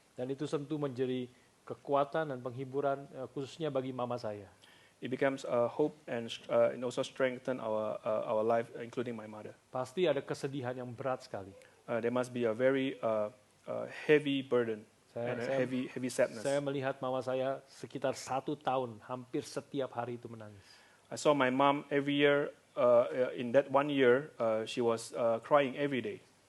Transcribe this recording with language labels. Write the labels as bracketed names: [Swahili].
[Indonesian] Dan itu tentu menjadi kekuatan dan penghiburan khususnya bagi mama saya. [English] It becomes hope and also strengthen our life, including my mother. [Indonesian] Pasti ada kesedihan yang berat sekali. [English] There must be a very heavy burden and a heavy sadness. [Indonesian] Saya melihat mama saya sekitar 1 tahun, hampir setiap hari itu menangis. [English] I saw my mom every year. In that 1 year, she was crying every day.